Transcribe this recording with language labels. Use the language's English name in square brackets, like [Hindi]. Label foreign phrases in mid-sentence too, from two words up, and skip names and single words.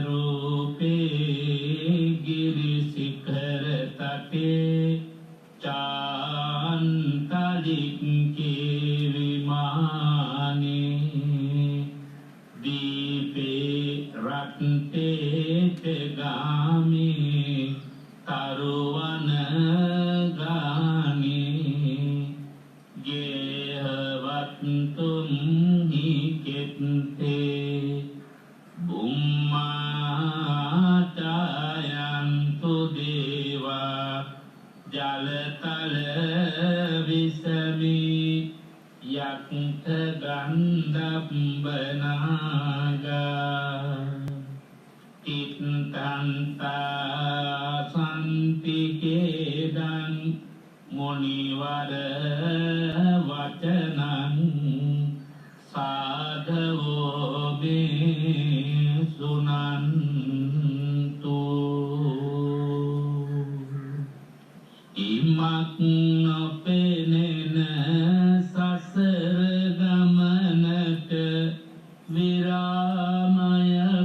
[Pali] රූපේ ගිරිසිඛර තටේ චාන්තලික්කේ විමානේ දීපේ රත්තේ ගාමේ තරුවන ගානේ ගේහවත්තුම් හිකෙත්තේ බුම්මාටයන්තු දේවා ජලතල විසමි යක්ත ගන්ධබ්බනාගා ඉත්තන්තා සන්තිකේදන් මුනිවර වචනං සාධවෝ මේ සුනන්තු [Sinhala] ඉමක් නොපෙනෙන සසර ගමනට විරාමය